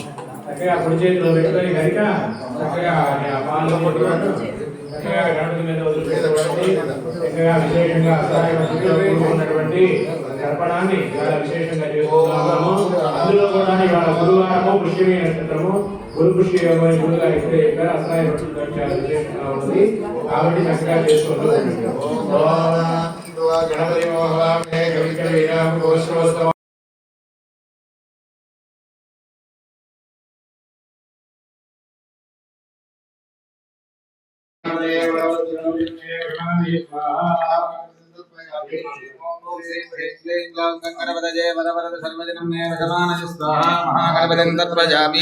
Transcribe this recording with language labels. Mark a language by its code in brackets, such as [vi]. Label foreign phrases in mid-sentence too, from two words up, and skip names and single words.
[te] చక్కగా కుడి చేతిలో పెట్టుకొని కనుక చక్కగా పాలు చక్కగా గణపతి మీద వదులుకున్నటువంటి చక్కగా విశేషంగా ఉన్నటువంటి తర్పణాన్ని చాలా విశేషంగా చేసుకుంటున్నాము. అందులో కూడా ఇవాళ గురువారము పుష్యమి నక్షత్రము గురు పుష్య గురుగా ఎప్పుడే చెప్పారు అసలు చాలా విశేషంగా ఉంది కాబట్టి చక్కగా చేసుకుంటూ గణపతి మోహనే కవిత వీరామ గోష్ఠోత్సవం [sa] गणपतये वरवरद सर्वजनं मे वशमानय स्वाहा महागणपतिं तत्त्वजामि